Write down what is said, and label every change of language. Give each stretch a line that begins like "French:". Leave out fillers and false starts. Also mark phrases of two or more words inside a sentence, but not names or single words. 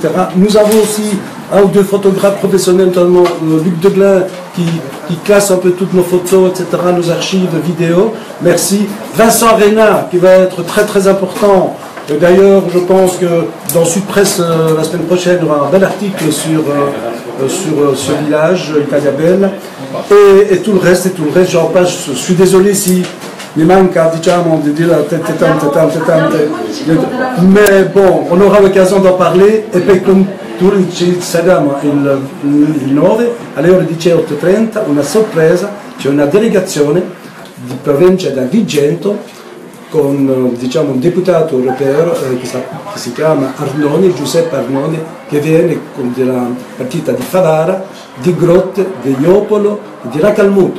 French: Nous avons aussi un ou deux photographes professionnels, notamment Luc Deglin qui classe un peu toutes nos photos, etc., nos archives vidéo. Merci. Vincent Reyna qui va être très très important. D'ailleurs, je pense que dans Sud Presse, la semaine prochaine, il y aura un bel article sur ce village, Italia Bella. Et tout le reste, j'en passe. Je suis désolé
Italian: si mi manca, diciamo, di dire tante.
French: Mais bon, on aura l'occasion d'en parler.
Italian: E poi ci saremo il 9 alle ore 18:30, una sorpresa, c'è una delegazione di provincia da Vigento con diciamo, un deputato europeo che si chiama Arnoni, Giuseppe Arnoni, che viene della partita di Favara, di Grotte, di Iopolo e di Racalmuto.